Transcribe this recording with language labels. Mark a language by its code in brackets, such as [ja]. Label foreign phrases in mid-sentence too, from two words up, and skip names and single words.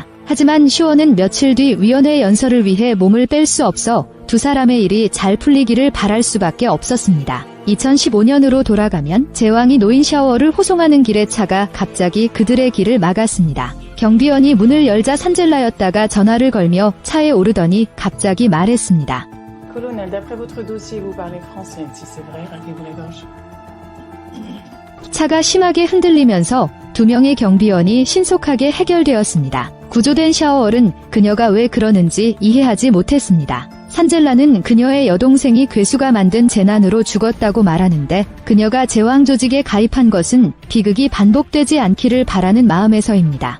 [ko] 하지만 슈어는 며칠 뒤 위원회 연설을 위해 몸을 뺄 수 없어 두 사람의 일이 잘 풀리기를 바랄 수밖에 없었습니다. 2015년으로 돌아가면 제왕이 노인 샤워를 호송하는 길의 차가 갑자기 그들의 길을 막았습니다. 경비원이 문을 열자 산젤라였다가 전화를 걸며 차에 오르더니 갑자기 말했습니다. [fr] Colonel, d'après votre dossier, vous parlez français. Si c'est vrai, raclez-vous la gorge. [ko] 차가 심하게 흔들리면서 두 명의 경비원이 신속하게 해결되었습니다. 구조된 샤워얼은 그녀가 왜 그러는지 이해하지 못했습니다. 산젤라는 그녀의 여동생이 괴수가 만든 재난으로 죽었다고 말하는데 그녀가 제왕 조직에 가입한 것은 비극이 반복되지 않기를 바라는 마음에서입니다.